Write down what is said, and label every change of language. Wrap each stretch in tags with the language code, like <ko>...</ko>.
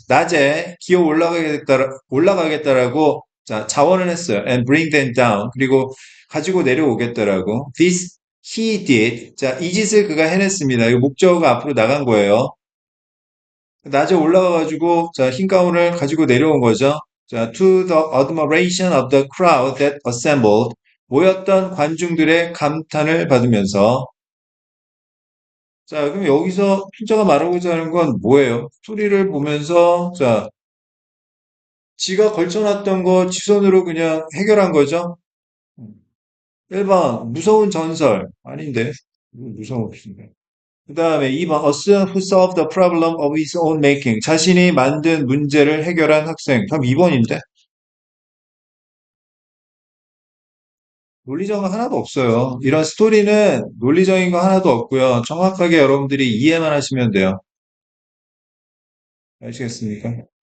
<ko>낮에 기어 올라가겠다라고 자, 자원을 했어요.</ko> <en>and bring them down.</en> <ko>그리고 가지고 내려오겠다라고.</ko> <en>This he did.</en> <ko>자, 이 짓을 그가 해냈습니다. 이 목적어가 앞으로 나간 거예요. 낮에 올라가가지고, 자, 흰 가운을 가지고 내려온 거죠.</ko> <en>자, to the admiration of the crowd that assembled.</en> <ko>모였던 관중들의 감탄을 받으면서. 자, 그럼 여기서 필자가 말하고자 하는 건 뭐예요? 스토리를 보면서, 자, 지가 걸쳐놨던 거 지손으로 그냥 해결한 거죠? 1번, 무서운 전설. 아닌데. 무서운 없습니다. 그 다음에 2번,</ko> <en>a student who solved the problem of his own making.</en> <ko>자신이 만든 문제를 해결한 학생. 그럼 2번인데? 논리적인 거 하나도 없어요. 이런 스토리는 논리적인 거 하나도 없고요. 정확하게 여러분들이 이해만 하시면 돼요. 아시겠습니까?</ko>